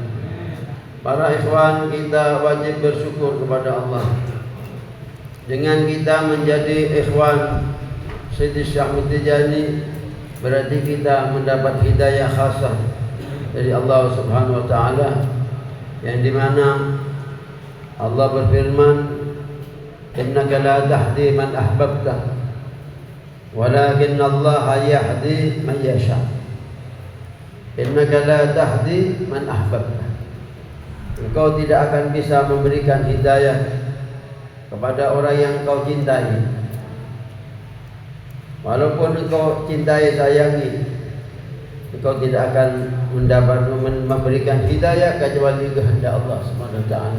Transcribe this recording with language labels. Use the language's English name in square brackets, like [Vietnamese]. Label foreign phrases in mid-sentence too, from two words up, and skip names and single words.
[Indonesian] Para ikhwan, kita wajib bersyukur kepada Allah. Dengan kita menjadi ikhwan Sayyidi Syekh Ahmad Tijani, berarti kita mendapat hidayah khasah dari Allah [Arabic] سبحانه وتعالى, [Indonesian] yang dimana Allah berfirman, [Arabic] إنك لا تهدي من أحببت ولكن الله يهدي من يشاء. إنك لا تهدي من أحببت, [Indonesian] engkau tidak akan bisa memberikan hidayah kepada orang yang engkau cintai. Walaupun engkau cintai, sayangi, engkau tidak akan memberikan hidayah kecuali kehendak Allah [Arabic] سبحانه وتعالى.